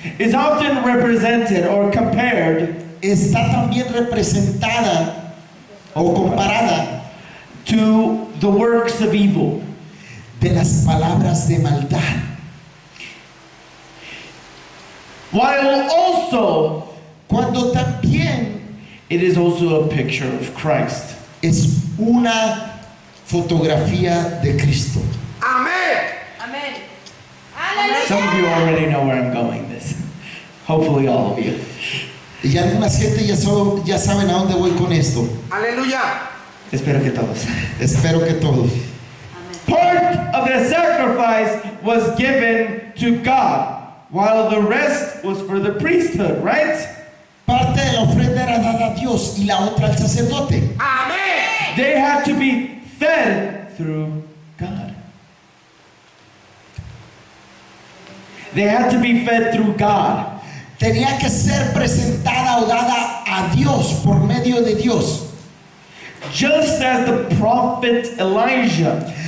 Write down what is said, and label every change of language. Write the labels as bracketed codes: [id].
[en] is often represented or compared [es] está también representada o comparada [en] to the works of evil. [es] de las palabras de maldad. [en] While also, [es] Cuando también [en] it is also a picture of Christ. [es] es una fotografía de Cristo. Amén. Amén. [en] Some of you [es] Aleluya. [en] already know where I'm going this. Hopefully all of you. [es] Y algunas gente ya saben a dónde voy con esto. Aleluya. Espero que todos. Espero que todos. [en] Part of the sacrifice was given to God, while the rest was for the priesthood, right? [es] Parte de la ofrenda era dada a Dios y la otra al sacerdote. Amén. [en] They had to be fed through God. They had to be fed through God. [es] Tenía que ser presentada o dada a Dios por medio de Dios. [en] Just as the prophet Elijah,